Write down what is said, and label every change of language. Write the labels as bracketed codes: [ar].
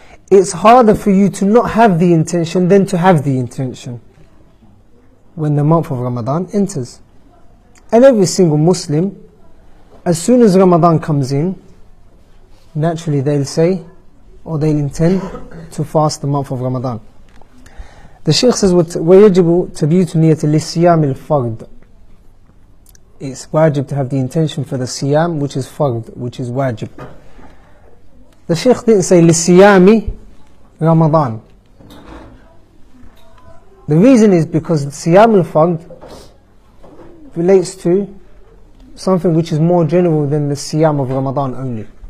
[en] It's harder for you to not have the intention than to have the intention when the month of Ramadan enters. And every single Muslim as soon as Ramadan comes in, naturally they'll say, or they'll intend to fast the month of Ramadan. [ar] The Shaykh says, وَيَجِبُ تَبْيِيتُ نِيَّةِ لِلصِّيَامِ الْفَرْضِ. [en] It's wajib to have the intention for the siyam, which is fard, which is wajib. The Shaykh didn't say لِلصِّيَامِ Ramadan. The reason is because siyam al-fard relates to something which is more general than the siyam of Ramadan only.